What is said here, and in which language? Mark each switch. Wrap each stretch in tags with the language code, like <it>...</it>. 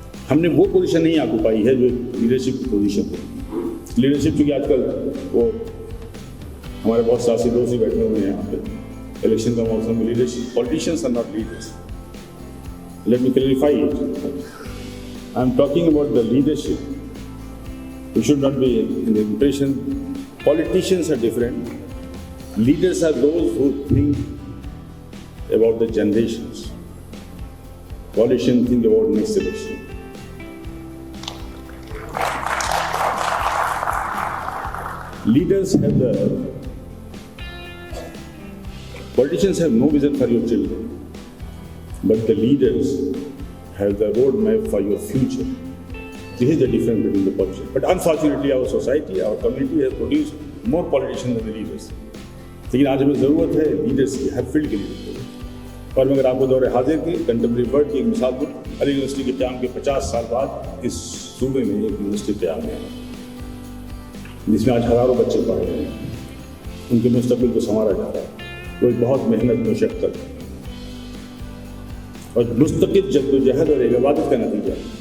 <ur>ہم نے وہ پوزیشن نہیں آکوپائی ہے جو لیڈرشپ کی پوزیشن ہے. لیڈرشپ چونکہ آج کل وہ ہمارے بہت سیاسی دوست ہی بیٹھے ہوئے ہیں یہاں پہ، الیکشن کا موسم میں leadership,</ur> <en>Politicians are not leaders. Let me clarify it. I am talking about the leadership. We should not be in impression politicians are different. Leaders are those who think about the generations. Politicians think about next election. Leaders have politicians have no vision for your children, but the leaders have the roadmap for your future. This is the difference between the politicians. But unfortunately, our society, our community has produced more politicians than the leaders.</en> <ur>لیکن آج ہمیں ضرورت ہے leaders کی، ہر field کے لیے. اور میں اگر آپ کو دور حاضر کی کنٹمپریری ورلڈ کی ایک مثال دوں، علی یونیورسٹی کے قیام کے 50 سال بعد اس صوبے میں ایک یونیورسٹی قیام ہے جس میں آج ہزاروں بچے پڑھ رہے ہیں. ان کے مستقبل کو سنوارا جا رہا ہے. وہ ایک بہت محنت، مشقت اور مستقل جدوجہد اور ایک عبادت کا نتیجہ ہے.</ur>